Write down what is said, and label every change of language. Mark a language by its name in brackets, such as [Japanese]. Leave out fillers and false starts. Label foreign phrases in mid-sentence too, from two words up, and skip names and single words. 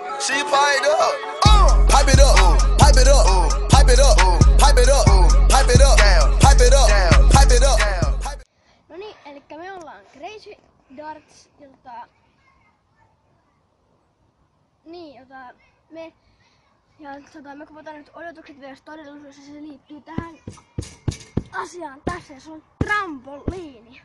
[English] she piped up. Pipe it up, pipe it up, pipe it up, pipe it up, pipe it up, pipe it up, pipe it up. [Finnish] No niin, elikkä me ollaan Crazy Darts, me kuvataan nyt odotukset vs. todellisuus, ja se liittyy tähän asiaan tässä, ja se on trampoliini.